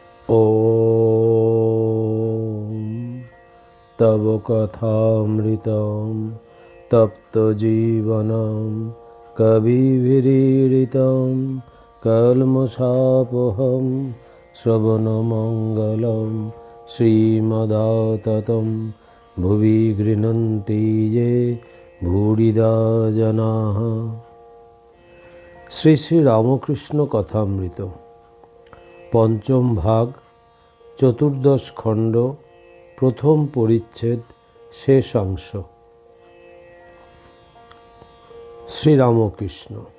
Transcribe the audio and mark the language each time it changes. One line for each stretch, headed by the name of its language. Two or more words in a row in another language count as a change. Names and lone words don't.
Sanskrit: ॐ तव कथामृतं तप्तजीवनं कविभिरीडितं कल्मषापहं श्रवणमङ्गलं श्रीमदाततं भुवि गृह्णन्ति ये भूरिदा जनाः।
Bangla: শ্রী শ্রী রামকৃষ্ণ কথামৃত পঞ্চম ভাগ, চতুর্দশ খণ্ড, প্রথম পরিচ্ছেদ, শেষাংশ। শ্রীরামকৃষ্ণ।